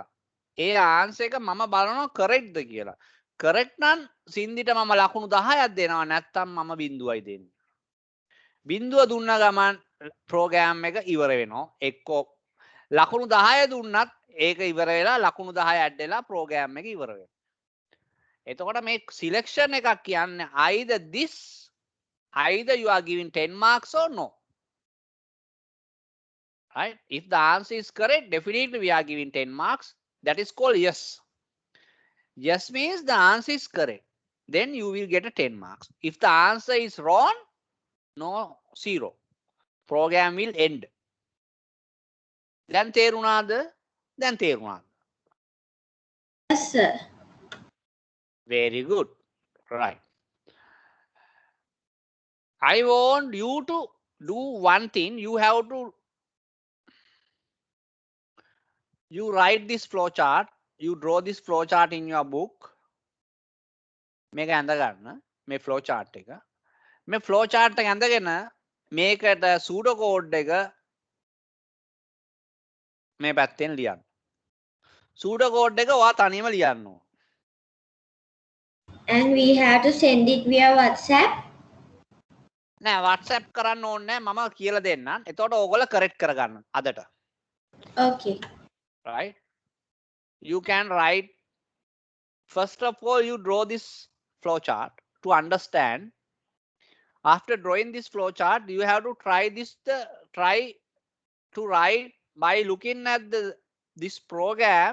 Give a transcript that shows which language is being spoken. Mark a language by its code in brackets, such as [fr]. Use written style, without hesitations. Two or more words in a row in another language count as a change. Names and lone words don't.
[si] ඒ ආන්සර් එක මම බලනවා correct ද කියලා. correct නම් සින්දිට මම ලකුණු 10ක් දෙනවා, නැත්නම් මම බිඳුවයි දෙන්නේ. බිඳුව දුන්න ගමන් ප්‍රෝග්‍රෑම් එක ඉවර වෙනවා. එක්කෝ ලකුණු 10 දුන්නත් ඒක ඉවර වෙලා ලකුණු 10 ඇඩ් වෙලා ප්‍රෝග්‍රෑම් එක ඉවර වෙනවා. එතකොට මේ සිලෙක්ෂන් එකක් කියන්නේ [en] either you are giving 10 marks or no. Right? If the answer is correct, definitely we are giving 10 marks. That is called yes. Yes means the answer is correct. Then you will get a 10 marks. If the answer is wrong, no, 0. Program will end. Then තේරුණාද? [si] දැන් තේරුණාද? [en] Yes, sir. Very good. Right. I want you to do one thing. You write this flowchart. You draw this flowchart in your book. [si] මේක ඇඳ ගන්න. මේ flowchart එක. මේ flowchart එක ඇඳගෙන මේකට [en] pseudo code [si] එක මේ පැත්තෙන් ලියන්න. [en] pseudo code [si] එක ඔයා තනියම ලියන්න ඕන. [en] And we have to send it via WhatsApp. [si] නෑ WhatsApp කරන්න ඕනේ නෑ, මම කියලා දෙන්නම්. එතකොට ඕගොල්ලෝ correct කරගන්න අදට. [en] Okay. Right? You can write, first of all you draw this flowchart to understand. After drawing this flowchart, you have to try to write by looking at this program.